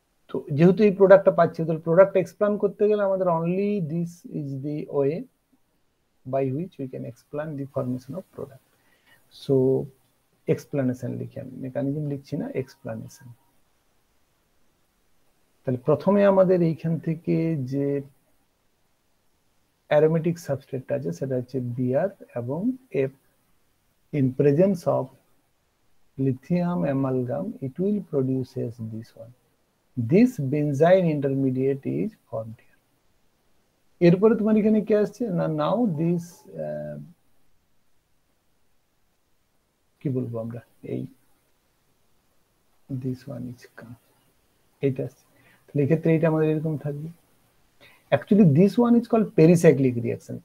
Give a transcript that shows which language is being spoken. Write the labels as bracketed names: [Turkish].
[Bangla] তো যেহেতু এই প্রোডাক্টটা পাচ্ছি, তাহলে প্রোডাক্ট এক্সপ্লেন করতে গেলে আমাদের [English] Only this is the way by which we can explain the formation of product. [Bangla] So explanation লিখি, আমি মেকানিজম লিখছি না, এক্সপ্লেনেশন। তাহলে প্রথমে আমাদের এইখান থেকে যে অ্যারোমেটিক সাবস্ট্রেটটা আছে সেটা হচ্ছে Br এবং F, [English] in presence of lithium amalgam it will produces this one, this benzyne intermediate is formed here। [Bangla] এরপরে তোমার এখানে কি আসছে না, নাও দিস কি বলবো আমরা, এই [English] this one is come, [Bangla] এইটা আসছে। তাহলে এক্ষেত্রে এটা আমাদের এরকম থাকবে। [English] Actually this one is called pericyclic reaction.